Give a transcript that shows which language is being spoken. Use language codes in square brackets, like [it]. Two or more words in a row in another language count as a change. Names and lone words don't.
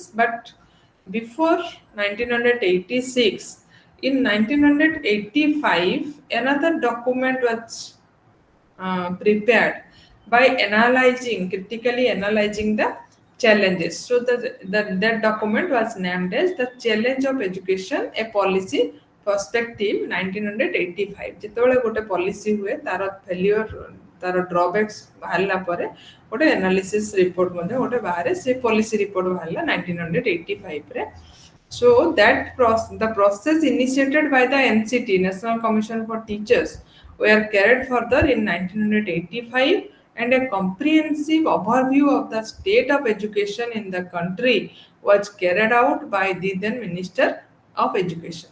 [en] But before 1986, in 1985, another document was prepared by critically analyzing the challenges. So that document was named as the Challenge of Education, a Policy Perspective 1985. [or] ଯେତେବେଳେ ଗୋଟେ ପଲିସି ହୁଏ ତାର ଫେଲିୟର ତାର ଡ୍ରବ୍ୟାକ୍ସ ବାହାରିଲା ପରେ ଗୋଟେ [en] analysis report [or] ମଧ୍ୟ ଗୋଟେ ବାହାରେ ସେ [en] policy report [or] ବାହାରିଲା 1985 ରେ. [en] So the process initiated by the NCT, National Commission for Teachers, were carried further in 1985, and a comprehensive overview of the state of education in the country was carried out by the then Minister of Education.